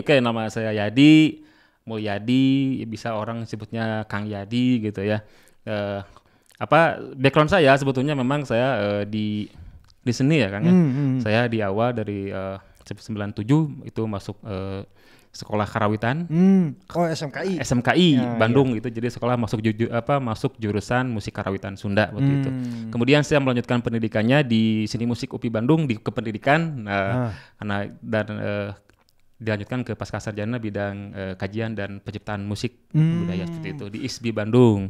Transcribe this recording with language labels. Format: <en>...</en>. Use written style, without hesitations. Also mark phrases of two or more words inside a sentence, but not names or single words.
<id>Oke, nama saya Yadi. Mulyadi, bisa orang sebutnya Kang Yadi gitu ya. Background saya sebetulnya memang saya di seni ya Kang ya. Saya di awal dari 97 itu masuk sekolah karawitan. SMKI. SMKI ya, Bandung iya. Itu jadi sekolah masuk jurusan musik karawitan Sunda waktu itu. Kemudian saya melanjutkan pendidikannya di Seni Musik UPI Bandung di kependidikan dilanjutkan ke Pascasarjana bidang kajian dan penciptaan musik budaya seperti itu di ISBI Bandung.</id>